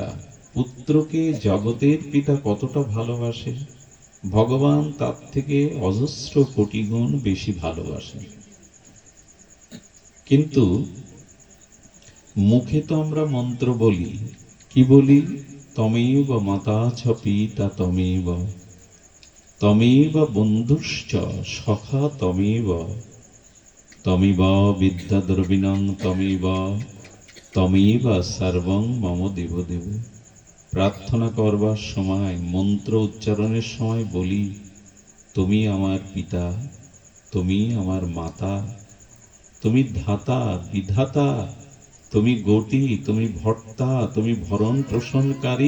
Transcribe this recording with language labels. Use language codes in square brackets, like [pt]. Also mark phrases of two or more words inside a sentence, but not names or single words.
[bn] পুত্রকে জগতের পিতা কতটা ভালোবাসে, ভগবান তার থেকে অজস্র কোটি গুণ বেশি ভালোবাসেন। কিন্তু মুখে তো আমরা মন্ত্র বলি, কি বলি? [sa] তমেব মাতা ছ পিতা তমেব, তমেব বন্ধুশ্চ সখা তমেব, তমেব বিদ্যা দ্রবিণং তমেব, তমেব সর্বং মম দেব দেব। [bn] প্রার্থনা করবার সময়, মন্ত্র উচ্চারণের সময় বলি তুমি আমার পিতা, তুমি আমার মাতা, তুমি ধাতা বিধাতা, তুমি গতি, তুমি ভর্তা, তুমি ভরণ পোষণকারী।